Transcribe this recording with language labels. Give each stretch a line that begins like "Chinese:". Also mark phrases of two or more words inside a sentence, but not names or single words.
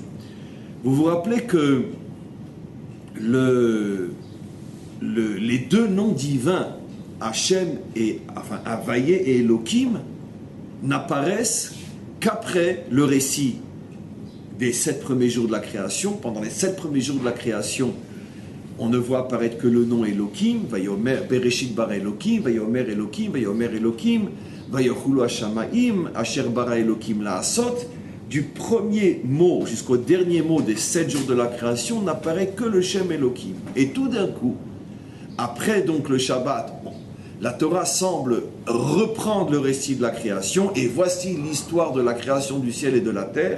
French: Vous vous rappelez que les deux noms divins,
Hebrew: השם הוויה
French: et Elohim, n'apparaissent qu'après le récit des 7 premiers jours de la création. Pendant les 7 premiers jours de la création, on ne voit apparaître que le nom Elohim,
Hebrew: ויאמר, בראשית ברא אלוהים, ויאמר אלוהים, ויאמר אלוהים, ויכולו השמים, אשר ברא אלוהים לעשות.
French: Du premier mot jusqu'au dernier mot des 7 jours de la création, n'apparaît que le
Hebrew: שם אלוהים.
French: Et tout d'un coup, après donc le Shabbat, la Torah semble reprendre le récit de la création, et voici l'histoire de la création du ciel et de la terre.